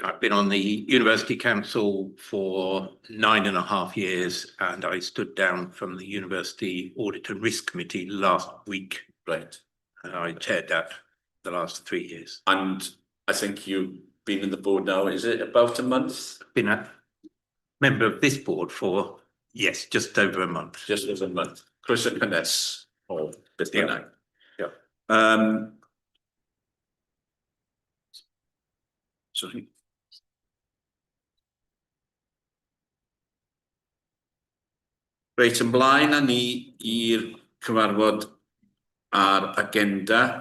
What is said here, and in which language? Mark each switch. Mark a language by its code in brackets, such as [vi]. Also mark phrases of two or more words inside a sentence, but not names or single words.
[en] I've been on the university council for 9.5 years and I stood down from the university audit and risk committee last week. Right. I chaired that the last 3 years. And I think you've been in the board now, is it about a month? Been a member of this board for, yes, just over a month. Just over a month. [cy] Croeso cynnes o beth bynnag. [en] Yeah. Sorry. [cy] Reit, ymlaen â ni i'r cyfarfod ar agenda.